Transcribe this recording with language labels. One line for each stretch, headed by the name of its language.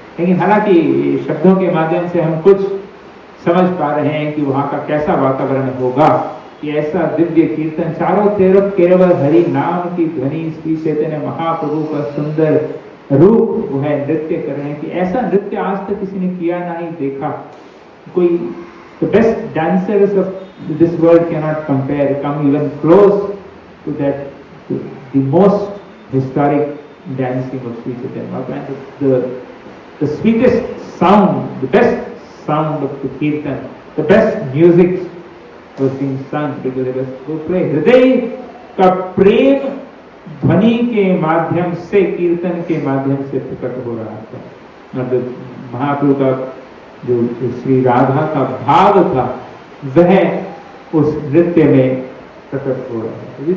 Hindi: लेकिन हालांकि शब्दों के माध्यम से हम कुछ समझ पा रहे हैं कि वहां का कैसा वातावरण होगा, कि ऐसा दिव्य कीर्तन, चारों तरफ केवल हरि नाम की ध्वनि, श्री चैतन्य महाप्रभु का सुंदर रूप वो है, नृत्य कर रहे हैं कि ऐसा नृत्य आज तक किसी ने किया नहीं देखा।
English: कोई the best dancers of this world cannot compare, come even close to that, to the most historic dancing of Sri Chaitanya Mahaprabhu. The sweetest sound, the best sound of the kirtan, the best music was being sung because it was so play.
Hindi: हृदय का प्रेम ध्वनि के माध्यम से, कीर्तन के माध्यम से प्रकट हो रहा था। मतलब महाप्रभु का जो श्री राधा का भाव था वह उस नृत्य में प्रकट हो रहा है।